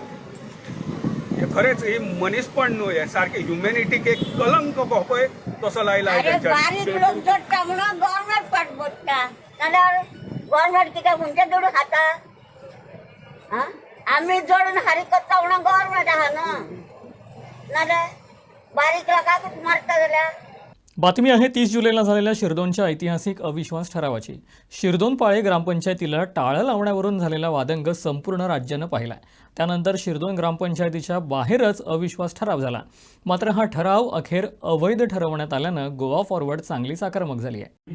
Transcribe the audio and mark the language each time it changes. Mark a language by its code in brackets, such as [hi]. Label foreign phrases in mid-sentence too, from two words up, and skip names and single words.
[kok] हे खरेंच ही मनीसपण न्हू हे सारकें ह्युमॅनिटीक एक कलंक हो पळय तसो लायला बारीक लोक जोडटा म्हणून गव्हर्नमेंट फाट बसता नाल्यार गव्हर्नमेंट कित्याक खंयचे जोडून खाता. आमी जोडून हारी करता म्हणून गव्हर्नमेंट आहा न्हू नाल्यार बारीक लोकांकूच मारता जाल्यार. [mr] बातमी आहे 30 जुलैला झालेल्या शिरदोनच्या ऐतिहासिक अविश्वास ठरावाची. शिरदोन-पाळे ग्रामपंचायतीला टाळं लावण्यावरून झालेला वादंग संपूर्ण राज्यानं पाहिलाय. त्यानंतर शिरदोन ग्रामपंचायतीच्या बाहेरच अविश्वास ठराव झाला. मात्र हा ठराव अखेर अवैध ठरवण्यात आल्यानं गोवा फॉरवर्ड चांगलीच आक्रमक झाली आहे.